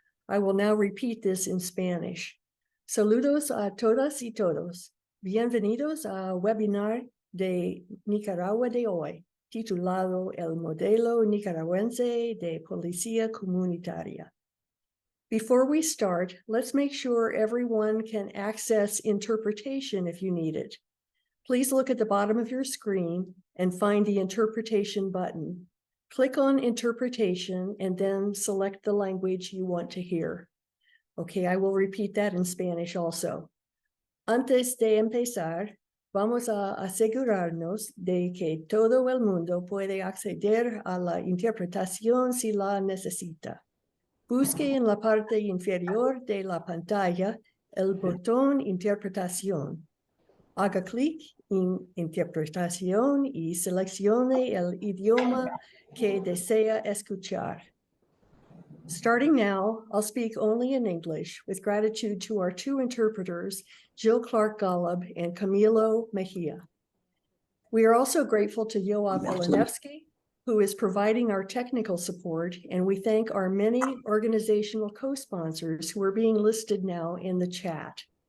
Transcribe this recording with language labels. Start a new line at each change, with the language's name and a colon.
English: I will now repeat this in Spanish.
Spanish: Saludos a todas y todos. Bienvenidos al webinar de Nicaragua de hoy, titulado El Modelo Nicaragüense de Policía Comunitaria.
English: Before we start, let's make sure everyone can access interpretation if you need it. Please look at the bottom of your screen and find the interpretation button. Click on interpretation and then select the language you want to hear. Okay, I will repeat that in Spanish also.
Spanish: Antes de empezar, vamos a asegurarnos de que todo el mundo puede acceder a la interpretación si la necesita. Busque en la parte inferior de la pantalla el botón Interpretación. Haga clic en Interpretación y seleccione el idioma que desea escuchar.
English: Starting now, I'll speak only in English with gratitude to our two interpreters, Jill Clark-Golub and Camilo Mejia. We are also grateful to Yoav Elenevsky, who is providing our technical support, and we thank our many organizational co-sponsors who are being listed now in the chat.